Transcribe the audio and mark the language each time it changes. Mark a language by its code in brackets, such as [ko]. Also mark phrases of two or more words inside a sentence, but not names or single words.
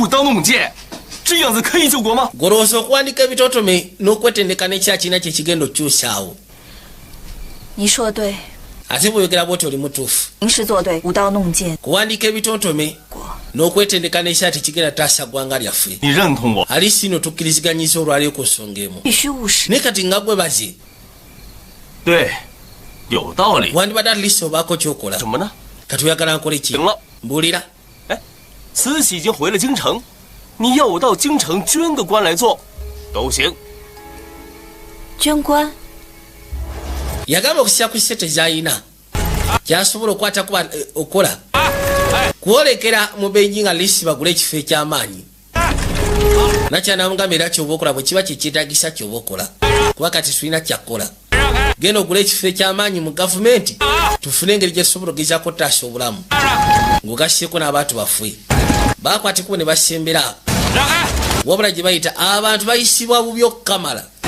[lg] golowooza okuwandika ebitontome n'okwetendeka n'ekyakina kye kigenda okukyusaawo ate bweyogera bwoti oli mutuufu kuwandika ebitontome n'okwetendeka n'ekyati kigenda taasa ggwanga lyaffe ali sino tukkiriziganyiza olwaleero ku nsonga emu naye kati nga gwe baze wandibadde atlist obaako kyokola katuyagala nkole ki mbuulira [zh] 慈禧已经回了京城，你要我到京城捐个官来做，都行。捐官 [lg] yagamba okusira ku sente z'ayina kyasobola okukwata kuba okola kwolekera mu benji nga lisi bagula ekifo eky'amaanyi nakyanamugamba era kyoba okola bwe kiba kyekyetagisa kyoba okola kuba kati tulina kyakkola genda ogula ekifo eky'amaanyi mu gavumenti tufune engeri gye tusobola ogezaako otaasa obulamu ng'ogassieko n'abantu baffe bakwatikubo ne basembera wabula gye bayita abantu bayisibwa bubi okukamala